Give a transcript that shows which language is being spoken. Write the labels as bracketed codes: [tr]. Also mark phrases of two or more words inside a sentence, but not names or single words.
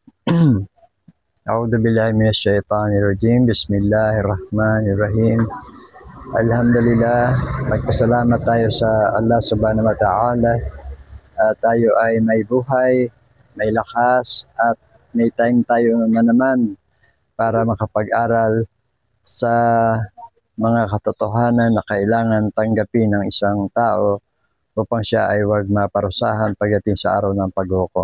[ar] أعوذ بالله من الشيطان الرجيم. Bismillahirrahmanirrahim. Alhamdulillah, [tl] magpasalamat tayo sa [ar] الله سبحانه وتعالى. [tl] Tayo ay may buhay, may lakas at may time tayo na naman para makapag-aral sa mga katotohanan na kailangan tanggapin ng isang tao upang siya ay huwag maparusahan pagdating sa araw ng paghukom.